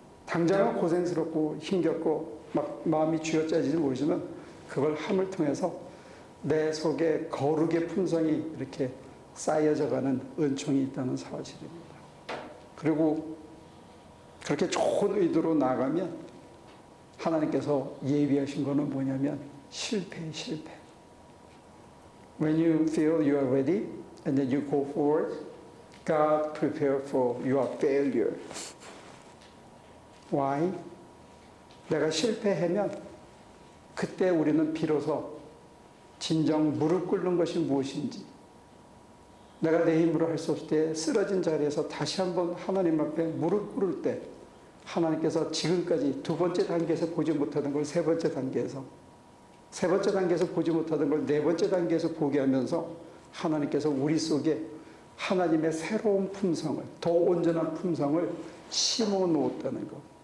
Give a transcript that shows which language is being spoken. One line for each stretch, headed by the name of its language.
Korean: 당장은 고생스럽고 힘겹고 막 마음이 쥐어짜지지 모르지만 그걸 함을 통해서 내 속에 거룩의 품성이 이렇게 쌓여져가는 은총이 있다는 사실입니다. 그리고 그렇게 좋은 의도로 나가면 하나님께서 예비하신 거는 뭐냐면 실패.
English: When you feel you are ready and then you go forward, God prepare for your failure. Why?
Korean: 내가 실패하면 그때 우리는 비로소 진정 무릎 꿇는 것이 무엇인지, 내가 내 힘으로 할 수 없을 때 쓰러진 자리에서 다시 한번 하나님 앞에 무릎 꿇을 때 하나님께서 지금까지 두 번째 단계에서 보지 못하던 걸 세 번째 단계에서, 세 번째 단계에서 보지 못하던 걸 네 번째 단계에서 보게 하면서 하나님께서 우리 속에 하나님의 새로운 품성을, 더 온전한 품성을 심어 놓았다는 것.